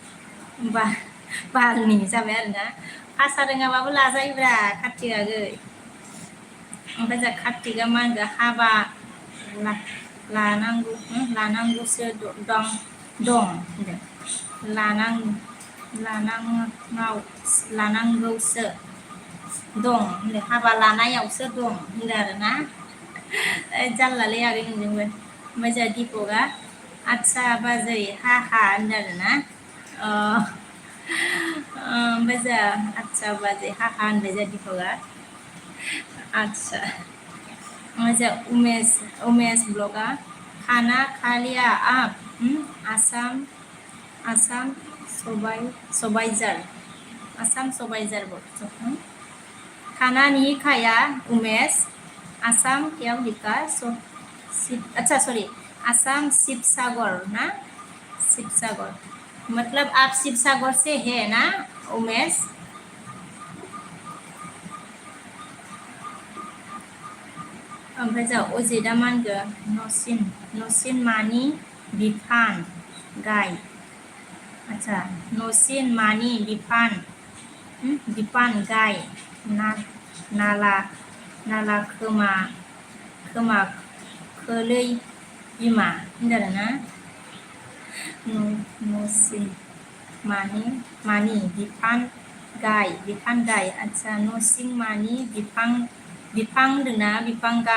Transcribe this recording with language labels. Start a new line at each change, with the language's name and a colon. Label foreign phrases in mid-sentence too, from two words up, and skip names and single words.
Bodo: बालनि जाबाय आरोना भाषा रोङाबाबो लाजायोब्रा कार्तिकआ गै ओमफ्राय जोंहा कार्तिकआ मा होनगोन हाबा लानांगौसो दं होनदों लानांगौसो दं होनदों हाबा लानायावसो दं होनदों आरोना जारलालै आगै नोंजोंबो ओमफ्राय जोंहा दिपकआ आच्छा बाजै हा होनदों आरोना ओमफ्राय जोंहा आच्छा बाजै हा होनबाय जोंहा दिपकआ आच्छा ओमफ्राय जोंहा उमेश ब्लगआ
Hindi: खाना खा लिया आप आसाम सबाइजार खाना नहीं खाया उमेश आसाम क्या लिखा अच्छा सॉरी आसाम शिवसागर ना शिवसागर मतलब आप शिवसागर से है ना उमेश
Bodo: ओमफ्राय जोंहा अजितआ मा होनगोन न'सिन मानि बिफान गाय आच्छा न'सिन मानि बिफान गाय नाला खोमा खोलै बिमा होनदों आरोना न'सिन मानि बिफान गाय आच्छा न'सिं मानि बिफां होनदोंना बिफां